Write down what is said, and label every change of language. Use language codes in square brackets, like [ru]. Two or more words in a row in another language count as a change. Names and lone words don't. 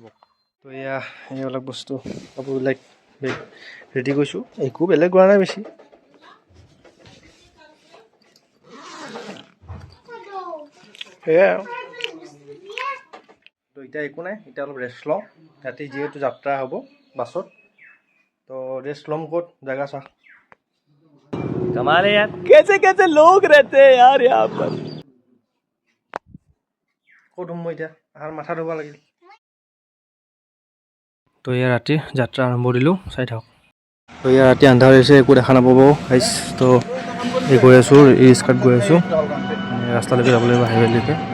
[as] তো এইবিলাক বস্তু কাপোৰবিলাক ৰেডি কৰিছোঁ, একো বেলেগ কৰা নাই বেছি। সেয়াই আৰু। তো এতিয়া একো নাই, এতিয়া অলপ ৰেষ্ট লওঁ। ৰাতি যিহেতু যাত্ৰা হ'ব বাছত, তো ৰেষ্ট ল'ম। ক'ত জেগা চাহ [hi] कमाल है यार, कैसे कैसे लोग रहते हैं यार यहाँ पर। [as] ক'ত মই এতিয়া মাথা ধুব লাগিল। তো ৰাতিৰ যাত্ৰা আৰম্ভ দিলোঁ, চাই থাকক। তো ৰাতি আন্ধাৰ হৈছে, একো দেখা নাপাব গাইছ। তো গৈ আছোঁ, ৰিক্সাত গৈ আছোঁ, ৰাস্তালৈকে যাব লাগিব, হাইৱেলৈকে।